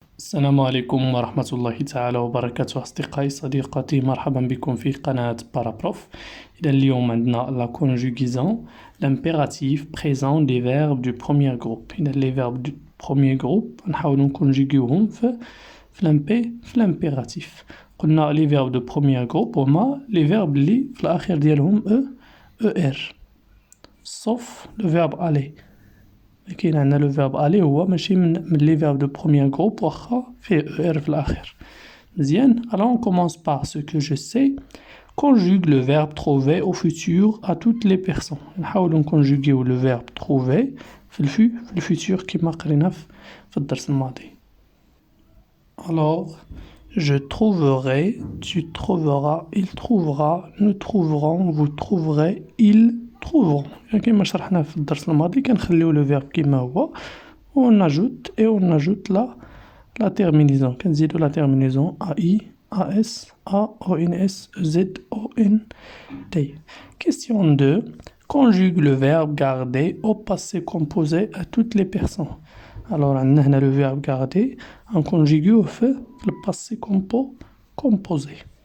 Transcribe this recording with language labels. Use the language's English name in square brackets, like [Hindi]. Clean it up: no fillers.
[Arabic] السلام عليكم ورحمة الله تعالى وبركاته أصدقائي صديقاتي، مرحبا بكم في قناة بارابروف. إذا اليوم عندنا [French] la conjugaison, l'impératif présent des verbes du premier groupe. إذا les verbes du premier groupe [Arabic] نحاولو نكونجيغيوهم في [French] l'impératif. قلنا les verbes de premier groupe هما les verbes [Arabic] اللي في الأخير ديالهم [French] ER sauf le verbe aller. [Arabic] كاين عندنا لو فيرب الي هو ماشي من لي فيرب دو بروميير جروب واخا فيه او ار في الاخر. مزيان. [French] alors on commence par ce que je sais. conjugue le verbe trouver au futur à toutes les personnes. [Arabic] نحاولوا نكونجوغيو لو فيرب trouver في الفيتور كما قرينا في الدرس الماضي. [French] alors je trouverai, tu trouveras, il trouvera, nous trouverons, vous trouverez, ils trouveront. [Arabic] كما شرحنا في الدرس الماضي كنخليو لو فيرب كما هو ونجوت لا terminaison. كنزيدو لا terminaison AI, AS, A, ONS, Z, ON, T. [French] Question 2. Conjugue le verbe garder au passé composé à toutes les personnes. Alors [Arabic] عندنا هنا [French] le verbe garder [Arabic] نكونجيغيوه في [French] le passé composé.